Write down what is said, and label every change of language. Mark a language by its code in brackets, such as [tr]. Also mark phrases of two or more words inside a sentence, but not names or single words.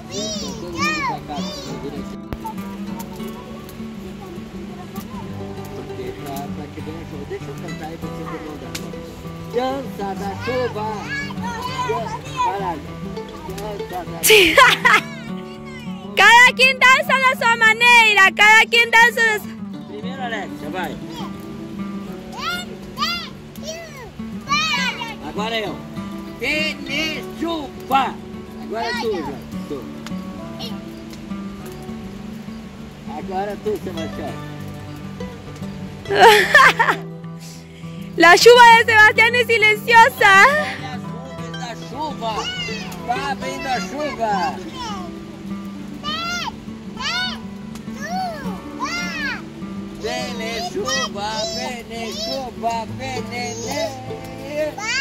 [pt] Todo mundo pra cá, porque pra que venha a chuva. Deixa eu cantar aí pra você mandar. Dança da chuva. Caralho. Dança da chuva. [es] Cada quien danza de su manera, cada quien danza de su... [pt] Primeiro, Alexa, vai. Agora eu. Chuva. Agora é tu, João. Tu. Agora é tu, Sebastião. [es] La lluvia de Sebastián es silenciosa. [pt] Olha as nuvens da chuva. Tá vindo a chuva. Vem chuva, vem chuva, vem.